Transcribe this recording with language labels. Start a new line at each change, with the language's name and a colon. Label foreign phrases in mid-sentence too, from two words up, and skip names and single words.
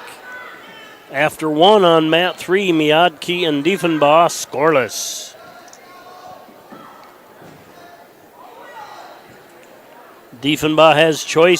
English: After 1 on mat 3, Miatke and Diefenbaugh scoreless. Diefenbaugh has choice.